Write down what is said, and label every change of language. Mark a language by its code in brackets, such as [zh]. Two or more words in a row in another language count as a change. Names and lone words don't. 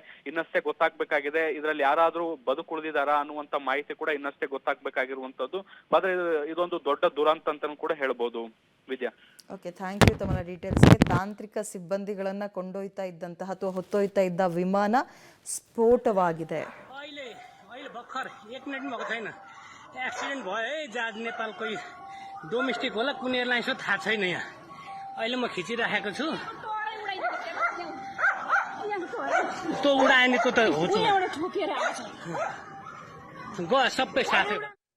[kn] ಇನ್ನಷ್ಟೇ ಗೊತ್ತಾಗ್ಬೇಕಾಗಿದೆ ಇದರಲ್ಲಿ ಯಾರಾದ್ರೂ ಬದುಕುಳಿದಿದ್ದಾರಾ ಅನ್ನುವಂತ ಮಾಹಿತಿ ಕೂಡ ಇನ್ನಷ್ಟೇ ಗೊತ್ತಾಗ್ಬೇಕಾಗಿರುವಂತದ್ದು. ಆದ್ರೆ ಇದೊಂದು ದೊಡ್ಡ ದುರಂತ ಅಂತಾನು ಕೂಡ ಹೇಳ್ಬೋದು ವಿದ್ಯಾ. [en] OK, thank you [kn] ತಮ್ಮ ಡೀಟೇಲ್ಸ್ಗೆ. ತಾಂತ್ರಿಕ ಸಿಬ್ಬಂದಿಗಳನ್ನ ಕೊಂಡೊಯ್ತಾ ಇದ್ದಂತಹ ಅಥವಾ ಹೊತ್ತೊಯ್ತಾ ಇದ್ದ ವಿಮಾನ ಸ್ಫೋಟವಾಗಿದೆ. [ne] अहिले भर्खर 1 मिनट पनि भएको छैन एक्सिडेन्ट भयो है। जहाज नेपालको डोमेस्टिक होला कुन एयरलाइन्स हो थाहा छैन। यहाँ अहिले म खिचिराखेको छु। त्यो उडाएन त्यो त हो सबै साथै